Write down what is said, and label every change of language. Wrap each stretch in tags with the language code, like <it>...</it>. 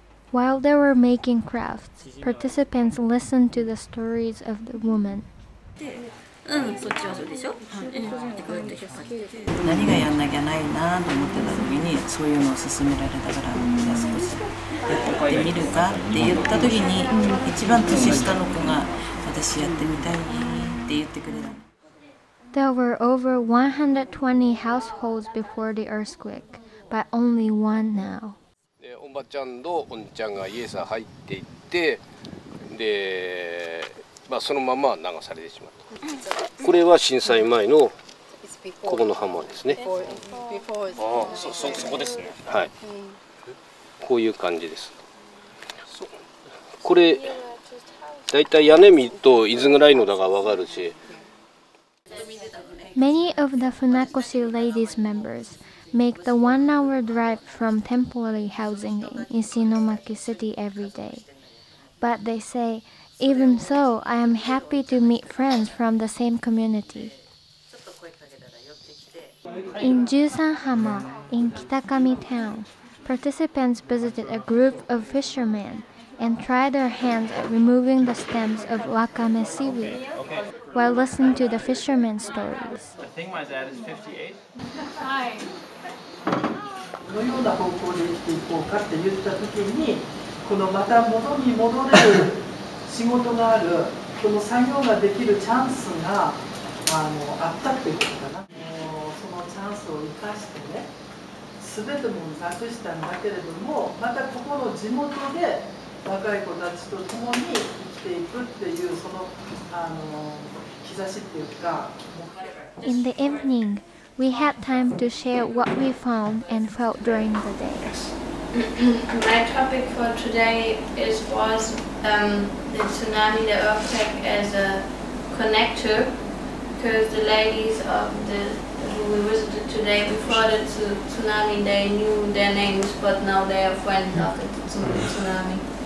<en>While they were making crafts, participants listened to the stories of the women.</en> <ja>何がやんなきゃないなと思ってた時にそういうのを勧められたから少しやってみるかって言った時に一番年下の子が私やってみたいって言ってくれた。</ja> <en>There were over 120 households before the earthquake, but only one now.</en> <ja>おばちゃんとおんちゃんが家さ入っていってで、そのまま流されてしまった。これは震災前のここの浜ですね。そこですね。はい。こういう感じです。これだいたい屋根見るといつぐらいのだかわかるし。</ja> <en>Many of the Funakoshi Ladies members make the 1-hour drive from temporary housing in Isinomaki City every day. But they say, even so, I am happy to meet friends from the same community. In Jusanhama, in Kitakami town, participants visited a group of fishermen and tried their hands at removing the stems of wakame seaweed while listening to the fishermen's stories. I think my dad is 58. Hi.</en> <ja>どのような方向で生きていこうかって言った時にこのまた元に戻れる仕事があるこの作業ができるチャンスがあったってことかな。そのチャンスを生かしてね全てもなくしたんだけれどもまたここの地元で若い子たちと共に生きていくっていうその兆しっていうか。</ja> <en>In the evening, we had time to share what we found and felt during the day. My topic for today was the tsunami, the earthquake as a connector, because the ladies of who we visited today before the tsunami, they knew their names, but now they are friends after the tsunami.</en>